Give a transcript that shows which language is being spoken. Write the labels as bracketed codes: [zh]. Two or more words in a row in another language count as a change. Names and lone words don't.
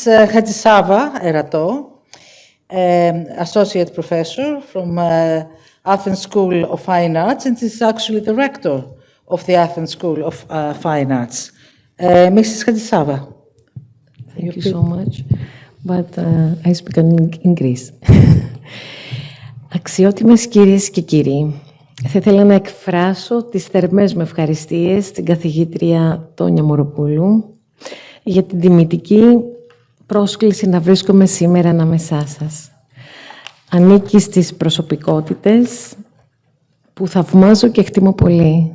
[en] Hadjisava Erato, Associate Professor from Athens School of Fine Arts, and is actually the rector of the Athens School of Fine Arts. Mrs. Hadjisava. Thank you so much, but I speak in Greece. [el] Αξιότιμες κυρίες και κύριοι, Θα ήθελα να εκφράσω τις θερμές μου ευχαριστίες στην καθηγήτρια Τόνια Μοροπούλου για την τιμητική πρόσκληση να βρίσκομαι σήμερα ανάμεσά σας. Ανήκει στις προσωπικότητες που θαυμάζω και εκτιμώ πολύ.